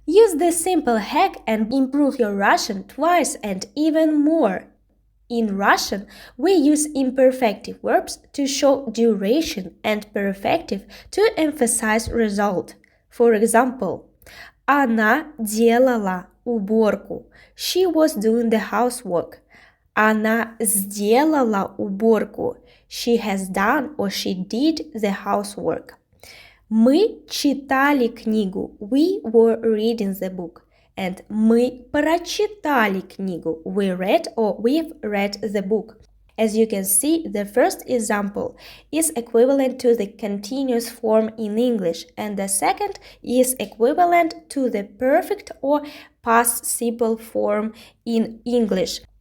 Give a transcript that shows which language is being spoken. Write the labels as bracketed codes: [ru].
[en] Use this simple hack and improve your Russian twice and even more. In Russian, we use imperfective verbs to show duration and perfective to emphasize result. [ru] For example, она делала уборку. [en] She was doing the housework. [ru] Она сделала уборку. [en] She has done or she did the housework. [ru] Мы читали книгу. [en] We were reading the book. [ru] And мы прочитали книгу. [en] We read or we've read the book. As you can see, the first example is equivalent to the continuous form in English, and the second is equivalent to the perfect or past simple form in English.